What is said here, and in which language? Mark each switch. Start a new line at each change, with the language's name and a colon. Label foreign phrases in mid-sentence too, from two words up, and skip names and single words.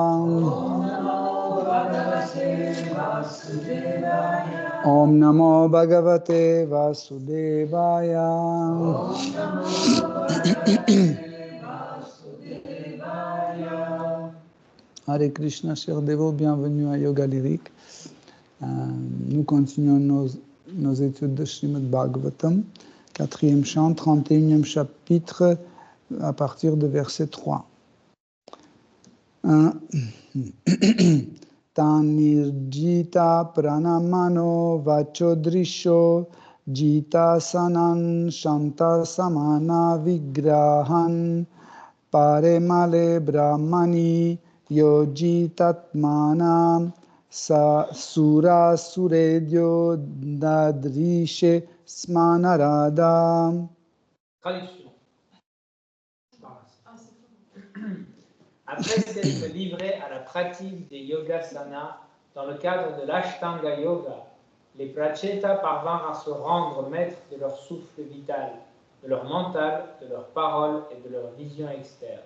Sanskrit: Om Namo Bhagavate Vasudevaya.
French: Hare Krishna, chers dévots, bienvenue à Yoga Lyrique. Nous continuons nos études de Srimad Bhagavatam, 4e chant, 31e chapitre, à partir de verset 3.
Sanskrit: Tanirjita pranamano vachodrisho jita sanan shanta samana vigrahan paremale brahmani yojitatmanam sura suredyo dadrishe smanarada.
French: Traduction. Après s'être livré à la pratique des yogasanas dans le cadre de l'Ashtanga Yoga, les prachetas parvinrent à se rendre maîtres de leur souffle vital, de leur mental, de leur parole et de leur vision externe.